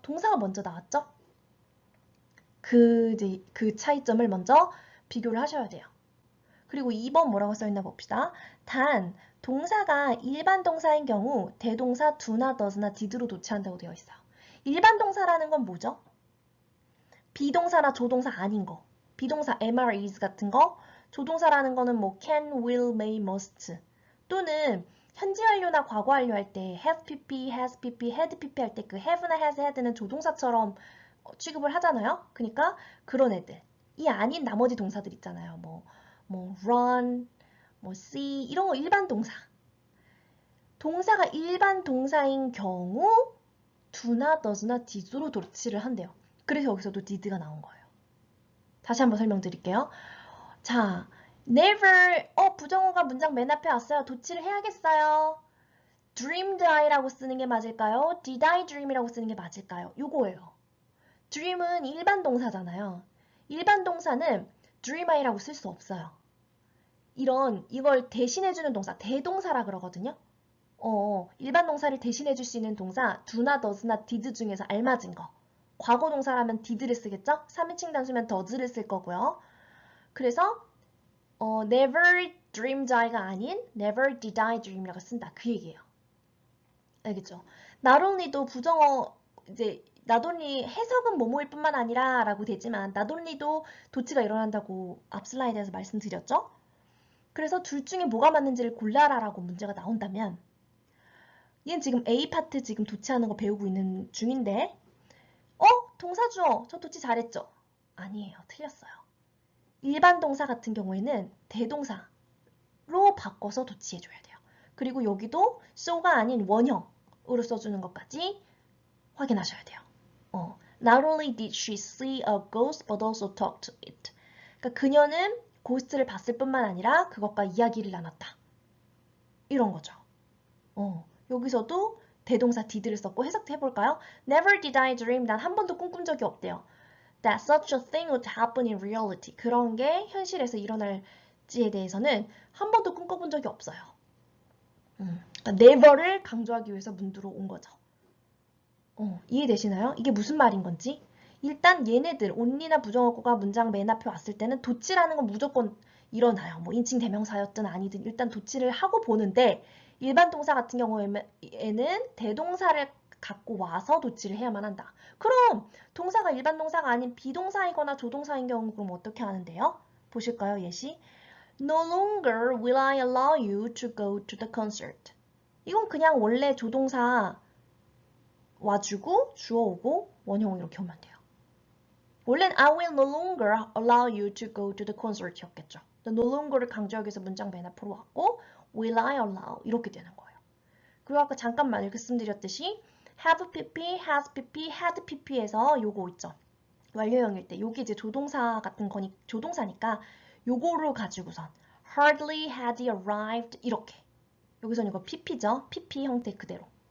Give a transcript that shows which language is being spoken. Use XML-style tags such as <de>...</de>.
<ko>동사가 먼저 나왔죠. 그 차이점을 먼저 비교를 하셔야 돼요. 그리고 2번 뭐라고 써있나 봅시다. 단 동사가 일반 동사인 경우 대동사 do나 does나 did로 도치한다고 되어 있어요. 일반 동사라는 건 뭐죠? 비동사나 조동사 아닌 거. 비동사 am, are, is 같은 거. 조동사라는 거는 뭐 can, will, may, must. 또는 현재 완료나 과거 완료 할 때 have pp, has pp, had pp 할 때 그 have나 has, had는 조동사처럼 취급을 하잖아요. 그러니까 그런 애들. 이 아닌 나머지 동사들 있잖아요. 뭐 run, 뭐 see 이런 거 일반 동사. 동사가 일반 동사인 경우 do나 does나 did로 도치를 한대요. 그래서 여기서도 did가 나온 거예요. 다시 한번 설명드릴게요. 자, never, 부정어가 문장 맨 앞에 왔어요. 도치를 해야겠어요. dreamed I라고 쓰는 게 맞을까요? did I dream이라고 쓰는 게 맞을까요? 요거예요. dream은 일반 동사잖아요. 일반 동사는 dream I라고 쓸 수 없어요. 이걸 대신해주는 동사, 대동사라 그러거든요. 일반 동사를 대신해줄 수 있는 동사, do나 does나 did 중에서 알맞은 거. 과거 동사라면 did를 쓰겠죠? 3인칭 단수면 does를 쓸 거고요. 그래서</ko> <en>never dreamed I</en> <ko>가 아닌</ko> <en>never did I dream</en> <ko>이라고 쓴다. 그 얘기예요. 알겠죠? not only도 부정어 이제 not only 해석은 뭐뭐일 뿐만 아니라 라고 되지만 not only도 도치가 일어난다고 앞 슬라이드에서 말씀드렸죠? 그래서 둘 중에 뭐가 맞는지를 골라라라고 문제가 나온다면 얘는 지금 A 파트 지금 도치하는 거 배우고 있는 중인데 동사 주어 저 도치 잘했죠? 아니에요. 틀렸어요. 일반 동사 같은 경우에는 대동사로 바꿔서 도치해줘야 돼요. 그리고 여기도 so가 아닌 원형으로 써주는 것까지 확인하셔야 돼요.</ko> <en>Not only did she see a ghost but also talked to it.</en> <ko>그러니까 그녀는 고스트를 봤을 뿐만 아니라 그것과 이야기를 나눴다. 이런 거죠. 여기서도 대동사 did를 썼고 해석해볼까요?</ko> <en>Never did I dream.</en> <ko>난 한 번도 꿈꾼 적이 없대요.</ko> <en>That such a thing would happen in reality.</en> <ko>그런 게 현실에서 일어날지에 대해서는 한 번도 꿈꿔본 적이 없어요. 그러니까 never를 강조하기 위해서 문두로 온 거죠. 이해되시나요? 이게 무슨 말인 건지? 일단 얘네들 only나 부정어구가 문장 맨 앞에 왔을 때는 도치라는 건 무조건 일어나요. 뭐 인칭 대명사였든 아니든 일단 도치를 하고 보는데 일반 동사 같은 경우에는 대동사를 갖고 와서 도치를 해야만 한다. 그럼 동사가 일반 동사가 아닌 비동사이거나 조동사인 경우 그럼 어떻게 하는데요? 보실까요, 예시?</ko> <en>No longer will I allow you to go to the concert.</en> <ko>이건 그냥 원래 조동사 와주고 주어 오고 원형 이렇게 오면 돼요. 원래는</ko> <en>I will no longer allow you to go to the concert</en> <ko>였겠죠. no longer를 강조하기 위해서 문장 맨 앞으로 왔고 will I allow 이렇게 되는 거예요. 그리고 아까 잠깐 말씀드렸듯이 have pp, has pp, had pp에서 요거 있죠. 완료형일 때 요게 이제 조동사 같은 거니 조동사니까 요거를 가지고선 hardly had he arrived 이렇게 여기서는 이거 pp죠. pp 형태 그대로.</ko>